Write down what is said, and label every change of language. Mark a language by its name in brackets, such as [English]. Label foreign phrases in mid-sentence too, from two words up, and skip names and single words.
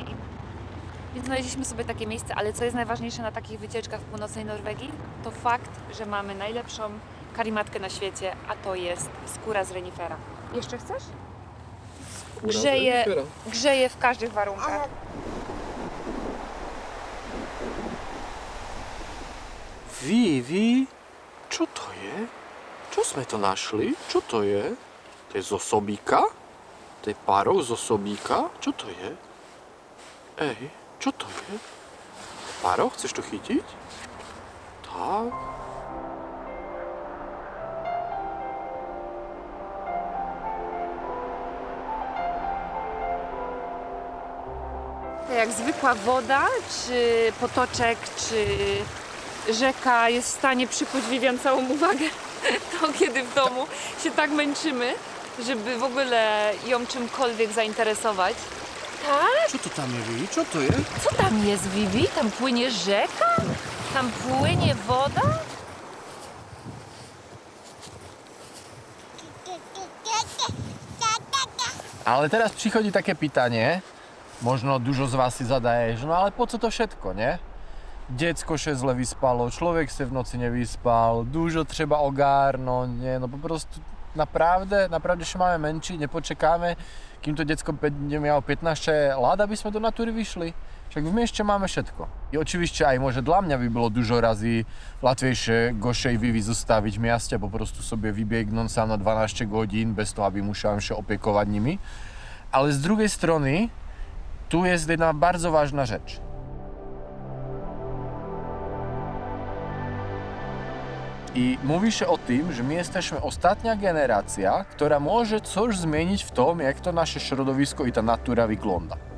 [Polish] Więc znaleźliśmy sobie takie miejsce, ale co jest najważniejsze na takich wycieczkach w północnej Norwegii, to fakt, że mamy najlepszą karimatkę na świecie, a to jest skóra z renifera. Jeszcze chcesz? Grzeje w każdych warunkach. Vivi, [Slovak] čo to je? Čo sme to našli? Čo to je? To je z osobíka? To je párok z osobíka? Čo to je? Ej, čo to je? Párok, chceš to chytiť? Tak. [Polish] Jak zwykła woda, czy potoczek, czy rzeka jest w stanie przykuć Vivian całą uwagę, to kiedy w domu się tak męczymy, żeby w ogóle ją czymkolwiek zainteresować. Tak? [Slovak] Čo to tam je, Vivi? Čo to je? [Polish] Co tam jest, Vivi? Tam płynie rzeka? Tam płynie woda? Ale teraz przychodzi takie pytanie, [Slovak] možno dużo z vás si zadaje, že no ale [Polish] po co to [Slovak] všetko, nie? [Polish] Dziecko się źle vyspalo, człowiek się w nocy nie vyspal, dużo trzeba ogarnąć, nie? No po prostu naprawdę się máme męczyć, nie poczekamy, kým to dziecko będzie miało 15 lat, [Slovak] aby sme do natury vyšli. Však v mieście máme všetko. [Polish] I oczywiście aj może dla mnie by było dużo razy łatwiejsze Goszę i Vivi zostawić w mieście, po prostu sobie wybiegnąć sam na 12 godzin, [Slovak] bez toho, [Polish] aby musiałem się opiekować nimi. Ale z drugiej strony, tu jest jedna bardzo ważna rzecz. I mówi się o tym, że my jesteśmy ostatnia generacja, która może coś zmienić w tym, jak to nasze środowisko i ta natura wygląda.